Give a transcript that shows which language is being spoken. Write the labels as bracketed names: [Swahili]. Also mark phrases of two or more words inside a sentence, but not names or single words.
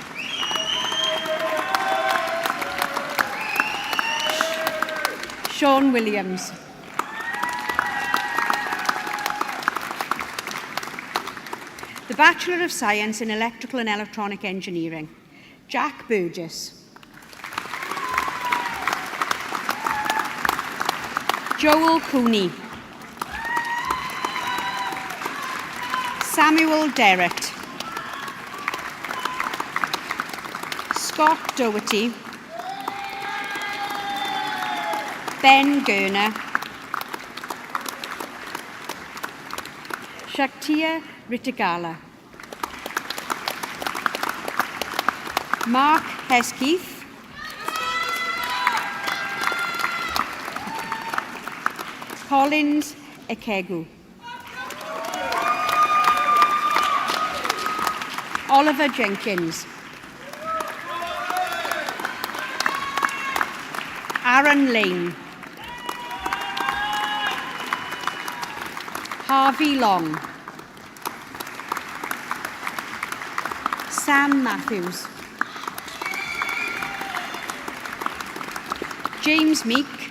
[English] Sean Williams. The Bachelor of Science in Electrical and Electronic Engineering, Jack Burgess. Joel Cooney. Samuel Derrett. Scott Doherty. Ben Gurner. Shaktia Ritagala. Mark Hesketh, Collins Ekegu, Oliver Jenkins, Aaron Lane, Harvey Long, Sam Matthews, James Meek,